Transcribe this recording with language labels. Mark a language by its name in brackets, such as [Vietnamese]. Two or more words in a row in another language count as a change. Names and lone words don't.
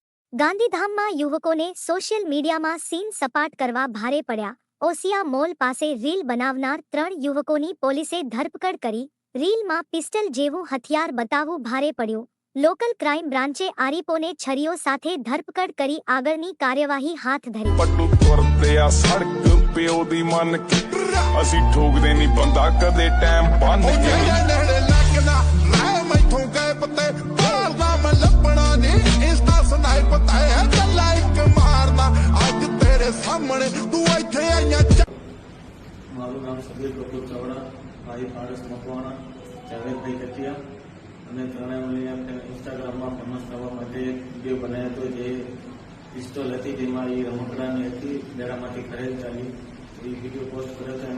[Gujarati] ગાંધીધામમાં યુવકોને સોશિયલ મીડિયામાં સીન સપાટ કરવા ભારે પડ્યા. ઓસિયા મોલ પાસે રીલ બનાવનાર 3 યુવકોની પોલીસે ધરપકડ કરી. રીલમાં પિસ્ટલ જેવું હથિયાર બતાવવું ભારે પડ્યું. લોકલ ક્રાઇમ બ્રાન્ચે આરીપોને છરીઓ સાથે ધરપકડ કરી આગળની કાર્યવાહી હાથ ધરી. [Punjabi] ਪੱਟੂ ਤੁਰਦੇ ਆ ਸੜਕ ਪਿਓ ਦੀ ਮੰਨ ਕੇ ਅਸੀਂ ਠੋਕਦੇ ਨਹੀਂ ਬੰਦਾ ਕਦੇ ਟਾਈਮ ਬੰਨ ਕੇ ਨੇੜੇ ਲੱਗਦਾ ਰਾਹ ਮੈਥੋਂ ਗਏ ਪਤੇ ਭਾਲਦਾ ਮੈਂ ਲੱਭਣਾ ਨਹੀਂ ਇੰਸਟਾ ਸਨਾਈਪ ਤਾਇਆ ਚੱਲਾ ਇੱਕ ਮਾਰਦਾ ਅੱਜ ਤੇਰੇ ਸਾਹਮਣੇ ਤੂੰ ਇੱਥੇ ਆਈਆਂ [Gujarati] મારું નામ સબીર પ્રભુ ચાવડા, ભાઈ પારસ મકવાણા, જાવેદભાઈ કટિયા અને ત્રણેય મળીને ઇન્સ્ટાગ્રામમાં ફેમસ થવા માટે એક વિડીયો બનાવ્યો હતો. જે પિસ્તોલ હતી જેમાં એ રમકડાની હતી, મેળામાંથી ખરીદ ચાલી. એ વિડીયો પોસ્ટ કર્યો હતો.